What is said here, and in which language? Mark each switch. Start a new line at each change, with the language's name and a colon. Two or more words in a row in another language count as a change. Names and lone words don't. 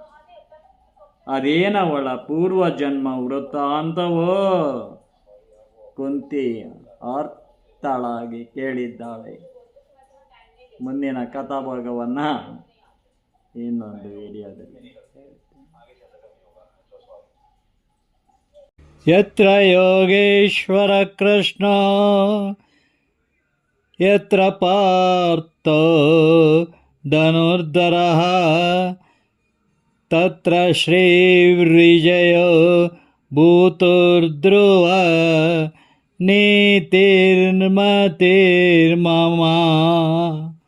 Kannada: ಅದೇನವಳ ಪೂರ್ವ ಜನ್ಮ ವೃತ್ತಾಂತವೋ? ಕುಂತಿ ಅರ್ಥಳಾಗಿ ಕೇಳಿದ್ದಾಳೆ. ಮುಂದಿನ ಕಥಾಭಾಗವನ್ನು ಇನ್ನೊಂದು ವಿಡಿಯೋದಲ್ಲಿ.
Sanskrit: ಯತ್ರ ಯೋಗೇಶ್ವರ ಕೃಷ್ಣ ಯತ್ರ ಪಾರ್ಥ ಧನುರ್ಧರಃ ತತ್ರ ಶ್ರೀರ್ವಿಜಯೋ ಭೂತುರ್ಧ್ರುವ ನೀತಿರ್ಮತಿರ್ಮಮ.